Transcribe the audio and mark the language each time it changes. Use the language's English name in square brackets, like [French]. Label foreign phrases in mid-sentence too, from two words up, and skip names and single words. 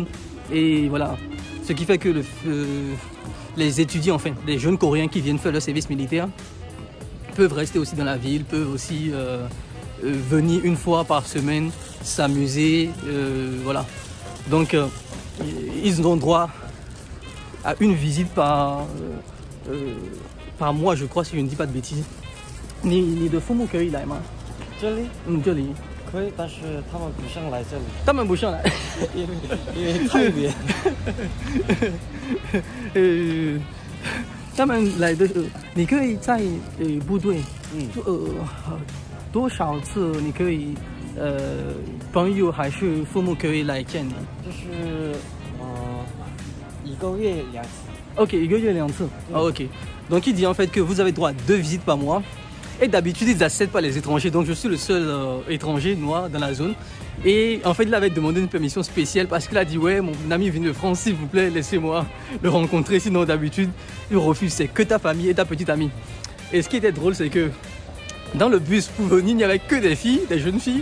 [French] Et voilà, ce qui fait que les étudiants, enfin les jeunes Coréens qui viennent faire leur service militaire peuvent rester aussi dans la ville, peuvent aussi venir une fois par semaine s'amuser, voilà. Donc ils ont droit à une visite par mois, je crois, si je ne dis pas de bêtises. [Chinese] 你的父母可以来吗？这里可以，但是他们不想来这里。他们不想来，因为太远。他们来的，你可以在部队，多少次你可以朋友还是父母可以来见你？就是1个月2次。 Ok, 1个月2 次。Ok. [French] Donc il dit en fait que vous avez droit à 2 visites par mois. Et d'habitude, ils n'acceptent pas les étrangers. Donc, je suis le seul étranger noir dans la zone. Et en fait, il avait demandé une permission spéciale parce qu'il a dit « Ouais, mon ami vient de France, s'il vous plaît, laissez-moi le rencontrer. Sinon, d'habitude, il refuse. C'est que ta famille et ta petite amie. » Et ce qui était drôle, c'est que dans le bus pour venir, il n'y avait que des filles, des jeunes filles.